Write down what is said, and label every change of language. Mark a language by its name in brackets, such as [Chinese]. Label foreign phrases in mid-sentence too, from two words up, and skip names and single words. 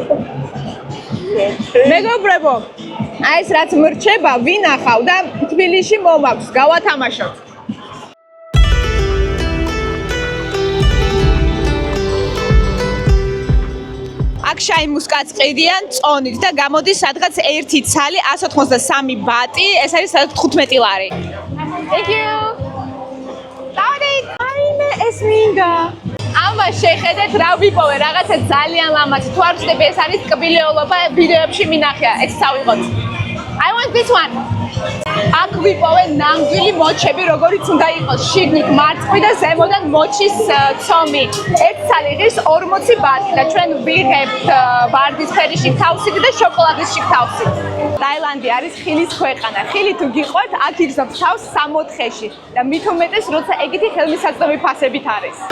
[Georgian] მეგობრებო, აი ეს რაც მრჩება, ვინახავ და თბილისში მომაქვს, გავათამაშოთ. აქ შაი მუსკატს ყიდიან წონით და გამოდის სადღაც 1 ცალი 183 ბატი, ეს არის სადღაც 15 ლარი. [English] Thank you. [Georgian] დავით, აიმე ეს მინდა. ამას შეხედეთ რა ვიპოვე, რაღაცა ძალიან ლამაზი. თუ არ ვწდები, ეს არის ტკბილეულობა, ვიდეოებში მინახია, ეს წავიღოთ. [English] I want this one. [Georgian] აქ ვიპოვე ნამდვილი მოჩები, როგორიც უნდა იყოს, შიგნით მარწყვი და ზემოდან მოჩის ცომი. 1 ცალი ღირს 40 ბატი და ჩვენ ვიღებთ ვარდისფერი შიგთავსით და შოკოლადის შიგთავსით. ტაილანდი არის ხილის ქვეყანა. ხილი თუ გიყვართ, აქ იგზნობს თავს 60-ში და მით უმეტეს, როცა ეგეთი ხელმისაწვდომი ფასებით არის.